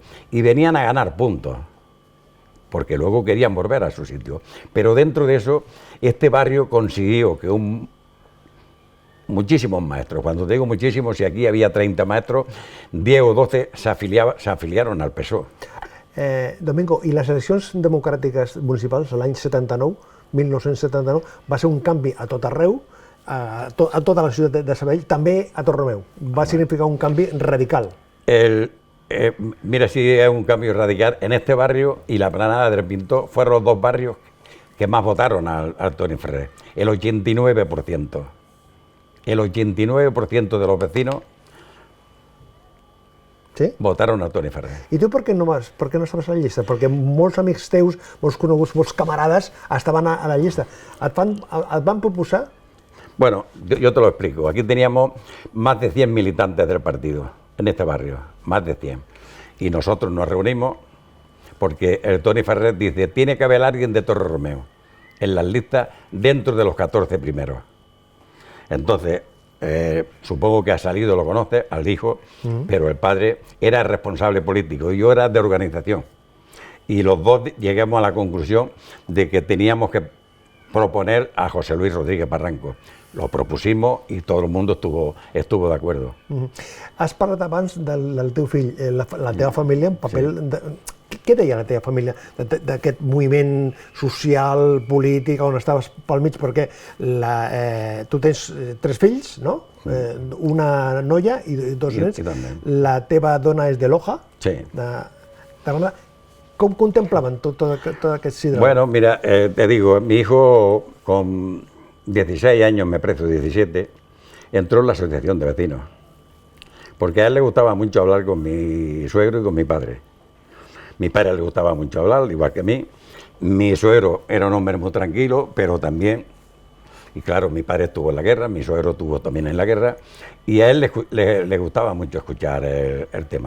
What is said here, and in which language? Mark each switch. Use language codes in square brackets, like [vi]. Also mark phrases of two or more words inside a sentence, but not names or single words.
[es] Y venían a ganar puntos, porque luego querían volver a su sitio. Pero dentro de eso, este barrio consiguió que muchísimos maestros, cuando te digo muchísimos, si aquí había 30 maestros, 10 o 12 se afiliaron al PSOE. [ca] Domingo, i les eleccions democràtiques municipals l'any 1979, va ser un canvi a tot arreu, a tota la ciutat de Sabadell, també a Torromeu. Va significar un canvi radical. [es] Mira si es un cambio radical. En este barrio y la Planada del Pintor fueron los dos barrios que más votaron al Toni Ferrer. El 89%. El 89% de los vecinos votaron a Toni Ferrer. [ca] I tu per què no estaves a la llista? Perquè molts amics teus, molts coneguts, molts camarades estaven a la llista. Et van proposar? [es] Bueno, yo te lo explico. Aquí teníamos más de 100 militantes del partido, en este barrio, más de 100. Y nosotros nos reunimos porque el Toni Ferrer dice, tiene que haber alguien de Torromeo en las listas dentro de los 14 primeros. Entonces, supongo que ha salido, lo conoce, al hijo, pero el padre era el responsable político y yo era de organización. Y los dos llegamos a la conclusión de que teníamos que proponer a José Luis Rodríguez Barranco. Lo propusimos [ca] i tot el món estuvo d'acord. Has parlat abans del teu fill, la teva família, un paper... Què deia la teva família d'aquest moviment social, polític, on estaves pel mig? Perquè tu tens 3 fills, no? Una noia i 2 nens. La teva dona és de Loja. Sí. Com contemplaven tot aquest síndrome? [es] Bueno, mira, te digo, mi hijo con 16 años, me parece, 17, entró en la asociación de vecinos. Porque a él le gustaba mucho hablar con mi suegro y con mi padre. Mi padre le gustaba mucho hablar, igual que a mí. Mi suegro era un hombre muy tranquilo, pero también, y claro, mi padre estuvo en la guerra, mi suegro estuvo también en la guerra, y a él le gustaba mucho escuchar el tema.